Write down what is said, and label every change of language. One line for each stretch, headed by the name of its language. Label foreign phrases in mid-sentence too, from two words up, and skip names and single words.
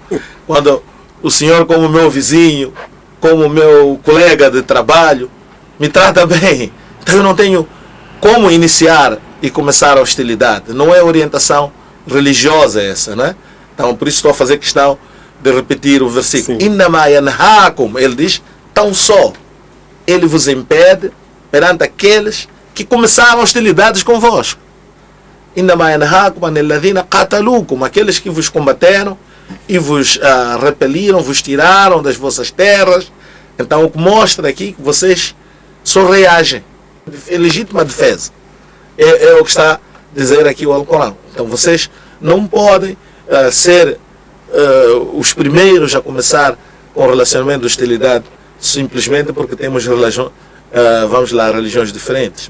Portuguese: Quando o senhor, como meu vizinho, como meu colega de trabalho, me trata bem, então eu não tenho como iniciar e começar a hostilidade. Não é orientação religiosa essa, né? Então por isso estou a fazer questão de repetir o versículo.
Arabic: إنما ينهاكم,
Portuguese: ele diz, tão só ele vos impede perante aqueles que começaram hostilidades convosco.
Arabic: إنما ينهاكم عن الذين قاتلوكم,
Portuguese: aqueles que vos combateram e vos repeliram, vos tiraram das vossas terras. Então o que mostra aqui que vocês só reagem. É legítima defesa. É o que está a dizer aqui o Alcorão. Então vocês não podem ser os primeiros a começar com o relacionamento de hostilidade simplesmente porque temos religiões diferentes.